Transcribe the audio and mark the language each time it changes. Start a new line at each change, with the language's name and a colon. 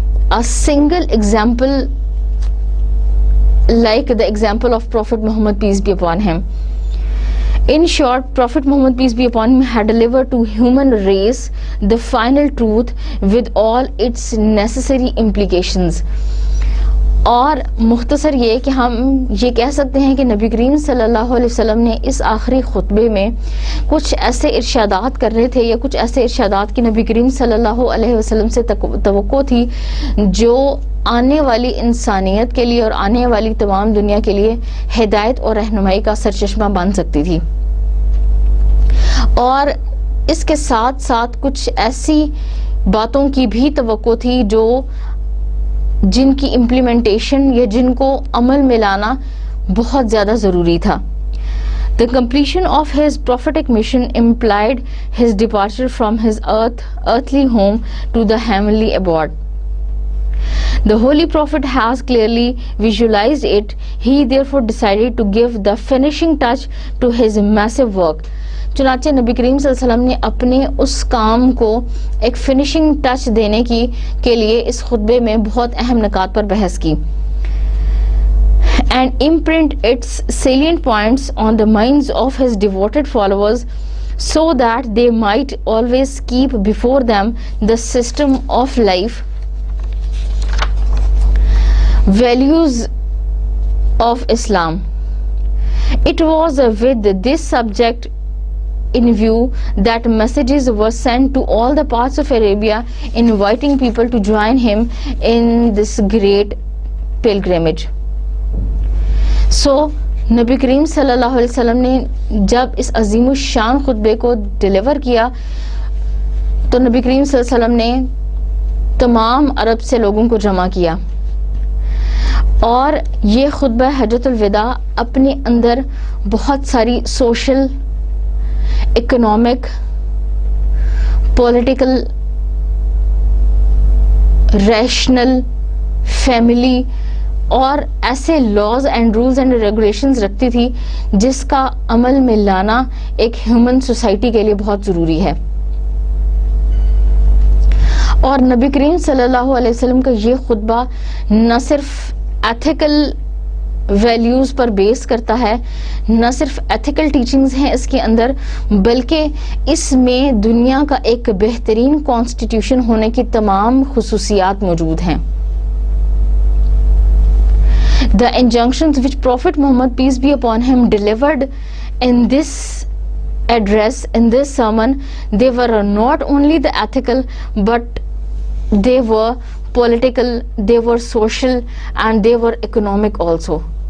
English: a single example like the example of Prophet Muhammad, peace be upon him. In short, Prophet Muhammad, peace be upon him, had delivered to human race the final truth with all its necessary implications.
Urdu: اور مختصر یہ کہ ہم یہ کہہ سکتے ہیں کہ نبی کریم صلی اللہ علیہ وسلم نے اس آخری خطبے میں کچھ ایسے ارشادات کر رہے تھے یا کچھ ایسے ارشادات کی نبی کریم صلی اللہ علیہ وسلم سے توقع تھی جو آنے والی انسانیت کے لیے اور آنے والی تمام دنیا کے لیے ہدایت اور رہنمائی کا سرچشمہ بن سکتی تھی. اور اس کے ساتھ ساتھ کچھ ایسی باتوں کی بھی توقع تھی جن کی امپلیمنٹیشن یا جن کو عمل میں لانا بہت زیادہ ضروری تھا.
English: The completion of his prophetic mission implied his departure from his earthly home to the heavenly abode. The Holy Prophet has clearly visualized it. He therefore decided to give the finishing touch to his massive work.
Urdu: چنانچہ نبی کریم صلی اللہ علیہ وسلم نے اپنے اس کام کو ایک finishing touch دینے کے لیے اس خطبے میں بہت اہم نکات پر بحث کی.
English: And imprint its salient points on the minds of his devoted followers so that they might always keep before them the system of life, values of Islam. It was with this subject in view that messages were sent to all the parts of Arabia inviting people to join him in this great pilgrimage.
Urdu: So نبی کریم صلی اللہ علیہ وسلم نے جب اس عظیم الشان خطبے کو deliver کیا تو نبی کریم صلی اللہ علیہ وسلم نے تمام عرب سے لوگوں کو جمع کیا اور یہ خطبہ حجۃ الوداع اپنے اندر بہت ساری social, economic, political, rational, family اور ایسے
English: laws and rules and regulations
Urdu: رکھتی تھی جس کا عمل میں لانا ایک ہیومن سوسائٹی کے لیے بہت ضروری ہے. اور نبی کریم صلی اللہ علیہ وسلم کا یہ خطبہ نہ صرف ایتھیکل ویلیوز پر بیس کرتا ہے، نہ صرف ایتھیکل ٹیچنگز ہیں اس کے اندر، بلکہ اس میں دنیا کا ایک بہترین کانسٹیٹیوشن ہونے کی تمام خصوصیات موجود ہیں.
English: The injunctions which Prophet Muhammad, peace be upon him, delivered in this address, in this sermon, they were not only the ethical, but they were political, they were social, and they were economic also.